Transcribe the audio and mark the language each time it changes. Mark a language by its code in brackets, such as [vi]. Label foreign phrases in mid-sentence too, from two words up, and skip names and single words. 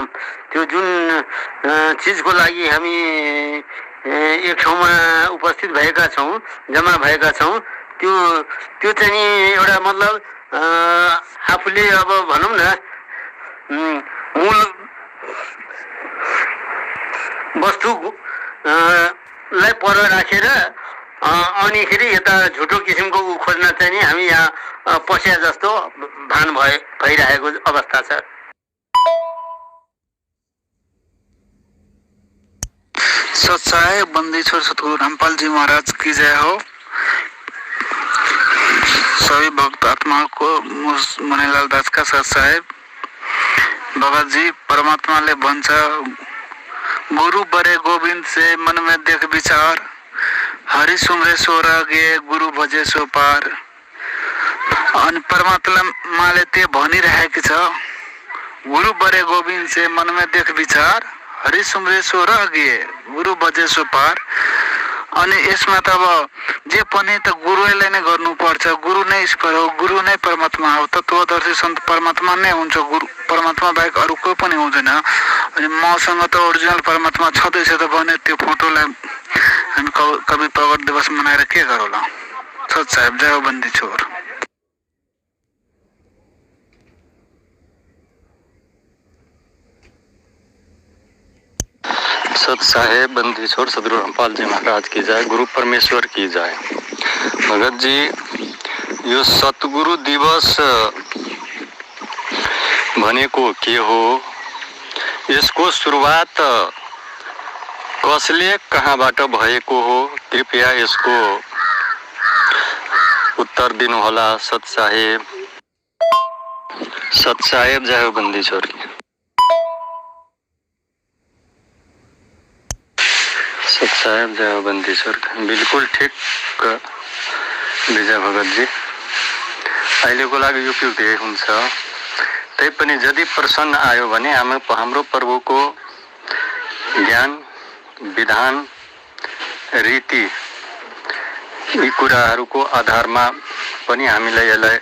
[ne] त्यो जुन चिजको लागि हामी एक ठाउँमा उपस्थित भएका छौँ, जम्मा भएका छौँ, त्यो चाहिँ एउटा मतलब आफूले अब भनौँ न मूल वस्तु लाई पर राखेर अनिखेरि यता झुटो किसिमको ऊ खोज्न चाहिँ नि हामी यहाँ पस्या जस्तो भान भइरहेको अवस्था छ। [hi] सत्साहेब बंदी छोर सतगुरु रामपाल जी महाराज की जय हो। सभी भक्त आत्मा को मनीलाल दास का सत्साहेब। [ne] भगत जी परमात्मा ले भन्छ [hi] गुरु बरे गोविंद से मन में देख विचार, हरि सुमरे सो गे गुरु भजे सो पार। [ne] अनि परमात्माले त्यो भनिरहेको छ, [hi] गुरु बरे गोविंद से मन में देख विचार, हरि सुमरे सो गे गुरु भजे सो पार। [ne] अनि यसमा त अब जे पनि त गुरुले नै गर्नुपर्छ। गुरु नै ईश्वर हो, गुरु नै परमात्मा हो। तत्वदर्शी सन्त परमात्मा नै हुन्छ, गुरु परमात्मा बाहेक अरू कोही पनि हुँदैन। अनि मसँग त ओरिजिनल परमात्मा छँदैछ त भने त्यो फोटोलाई हामी कवि प्रगट दिवस मनाएर के गरौँला। [hi] सत साहेब जय हो बन्दी छोर। सत साहेब बंदी छोर सदगुरु रामपाल जी महाराज की जय, गुरु परमेश्वर की जय। [ne] भगत जी, यो सतगुरु दिवस भनेको के हो, यसको सुरुवात कसले कहाँबाट भएको हो, कृपया यसको उत्तर दिनुहोला सत साहेब। [hi] सत साहेब जय हो बंदी छोर की। सत साहेब जय हो बंदी छोर। [ne] बिल्कुल ठिक विजय भगत जी। अहिलेको लागि यो के हुन्छ, तैपनि यदि प्रसन्न आयो भने हाम्रो प्रभुको ज्ञान, विधान, रीति यी कुराहरूको आधारमा पनि हामीलाई यसलाई